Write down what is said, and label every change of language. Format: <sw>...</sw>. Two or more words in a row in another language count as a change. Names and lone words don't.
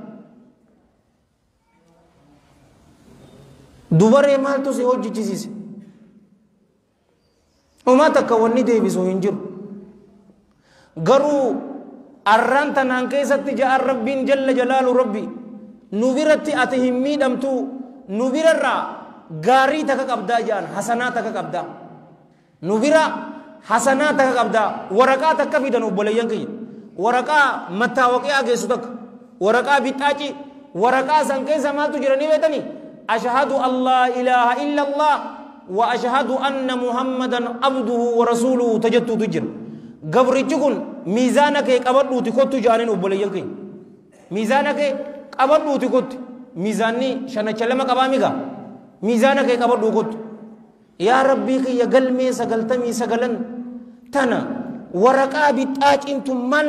<om>dubaree maaltu si hojjichisiise umaa takka wanni deebisu hin jiru garuu arraan tanaan keessatti ja'an rabbiin</om> <ar>جل جلاله</ar> <om>rabbi nu biratti ati hin miidhamtu nu birarraa gaarii takka qabdaa ja'an hasanaa takka qabdaa nu bira hasanaa takka qabdaa waraqaa takka fidan obboleeyyan kiyya waraqaa mattaawaqiyaa geessu takka waraqaa bixaaci waraqaa san keessa maaltu jiranii beetanii</om> <ar>أشهد أن لا إله إلا الله وأشهد أن محمدا عبده ورسوله</ar> <om>tajattuutu jira gabrichi kun miizaana kee qabadhuuti kottu jaaniin obboleeyyan kiyya miizaana kee qabadhuuti kottu miizaanni shanacha lama qabaamiga miizaana kee qabadhuu kottu yaa rabbii kiyya galmee 99 tana waraqaa bixaacintu maal</om>